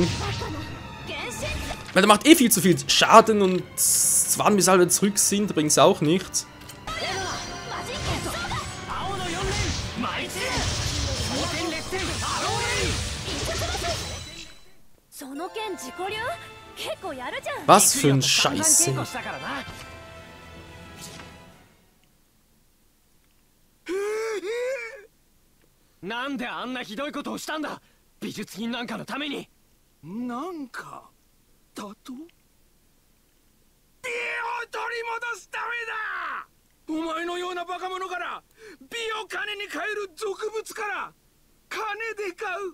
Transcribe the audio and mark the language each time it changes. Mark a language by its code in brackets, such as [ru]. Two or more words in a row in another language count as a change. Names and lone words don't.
[de] Weil der macht eh viel zu viel Schaden und warten, bis alle zurück sind, bringt es auch nichts. Was für ein Scheiße. [ja] なんであんなひどいことをしたんだ。美術品なんかのために。なんかだと？手を取り戻すためだ。お前のようなバカ者から美を金に変える俗物から金で買う。